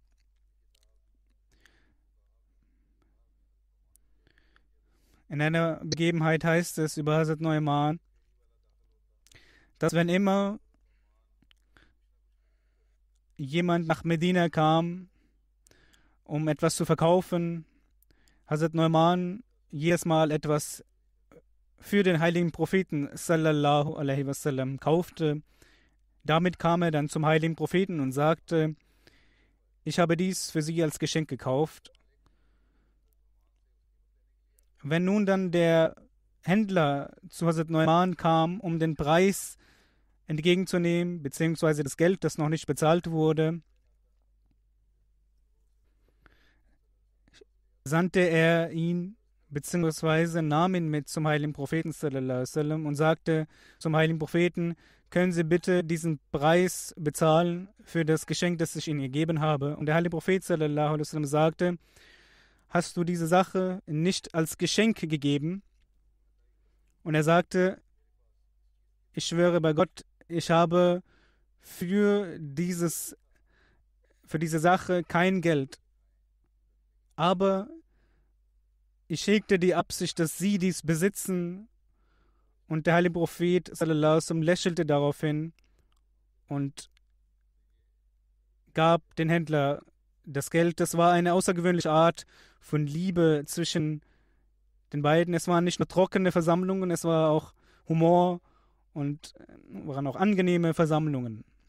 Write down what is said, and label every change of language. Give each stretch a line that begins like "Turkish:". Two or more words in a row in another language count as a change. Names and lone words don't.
German: In einer Begebenheit heißt es über Hazrat Neumann, dass wenn immer jemand nach Medina kam, um etwas zu verkaufen, Hazrat Neumann jedes Mal etwas für den heiligen Propheten
Arabic: صلى الله عليه وسلم
German: kaufte. Damit kam er dann zum heiligen Propheten und sagte, ich habe dies für Sie als Geschenk gekauft. Wenn nun dann der Händler zu Hazrat Neumann kam, um den Preis entgegenzunehmen, beziehungsweise das Geld, das noch nicht bezahlt wurde, sandte er ihn, beziehungsweise nahm ihn mit zum heiligen Propheten
Arabic: صلى الله عليه وسلم
German: und sagte zum heiligen Propheten, können Sie bitte diesen Preis bezahlen für das Geschenk, das ich Ihnen gegeben habe? Und der heilige Prophet
Arabic: صلى الله عليه وسلم
German: sagte, hast du diese Sache nicht als Geschenk gegeben? Und er sagte, ich schwöre bei Gott, ich habe für diese Sache kein Geld. Aber ich hegte die Absicht, dass sie dies besitzen. Und der heilige Prophet
Arabic: صلى الله عليه وسلم
German: lächelte daraufhin und gab den Händler das Geld. Das war eine außergewöhnliche Art von Liebe zwischen den beiden. Es waren nicht nur trockene Versammlungen, es war auch Humor und waren auch angenehme Versammlungen.